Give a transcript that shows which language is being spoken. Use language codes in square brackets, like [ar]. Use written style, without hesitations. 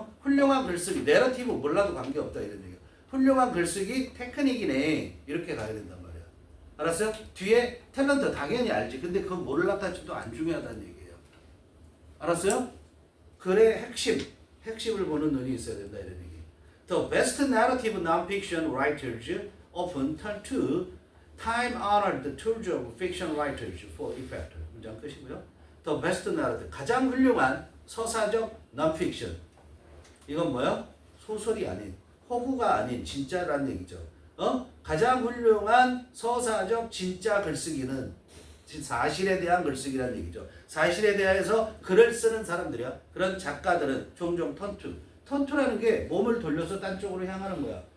[ko] 훌륭한 글쓰기, 내러티브 몰라도 관계없다 이런 얘기야. 훌륭한 글쓰기 테크닉이네. 이렇게 가야 된단 말이야. 알았어요? 뒤에 탤런트 당연히 알지. 근데 그건 몰랐다 해도 안 중요하다는 얘기예요. 알았어요? 글의 핵심을 보는 눈이 있어야 된다 이런 얘기. [en] The best narrative non-fiction writers often turn to time-honored tools of fiction writers for effect. [ko] 문장 끝이고요. [en] The best narrative, [ko] 가장 훌륭한 서사적 [en] non-fiction. [ko] 이건 뭐야? 소설이 아닌, 허구가 아닌 진짜라는 얘기죠. 가장 훌륭한 서사적 진짜 글쓰기는 사실에 대한 글쓰기라는 얘기죠. 사실에 대해서 글을 쓰는 사람들이야. 그런 작가들은 종종 턴투라는 게 몸을 돌려서 딴 쪽으로 향하는 거야.